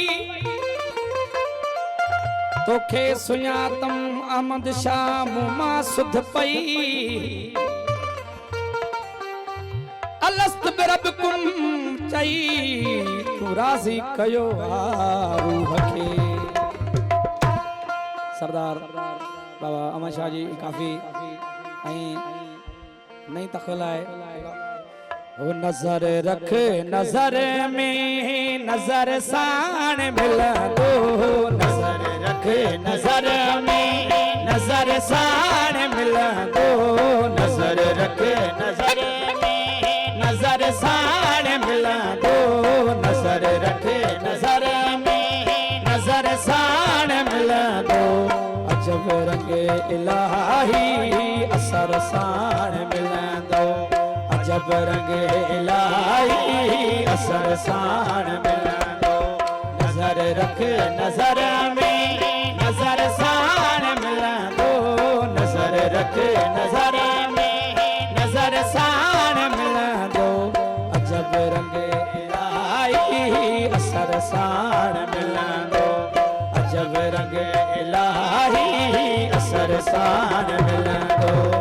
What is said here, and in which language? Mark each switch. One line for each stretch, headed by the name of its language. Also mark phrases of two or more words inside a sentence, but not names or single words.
Sindhi: तोखे सुञातम अहमद शाह मुमा सुध पई
Arabic: أَلَسْتُ بِرَبِّكُمْ
Sindhi: चई तू राज़ी कयो रूह खे सरदार बाबा अमर शाह जी काफ़ी नई तख़्ल आहे वो नजर रख नजर में नजर साण मिलंदो नजर रख नजर में नजर साण मिलंदो नजर रख नजर में नजर साण मिलंदो नजर रख नजर में नजर साण मिलंदो अजब रंग इलाही असर साण मिलंदो अजब रंग इलाही असर साण मिलंदो नजर रख नजर में नजर साण मिलंदो नजर रख नजर में नजर साण मिलंदो अजब रंग इलाही असर साण मिलंदो अजब रंग इलाही असर साण मिलंदो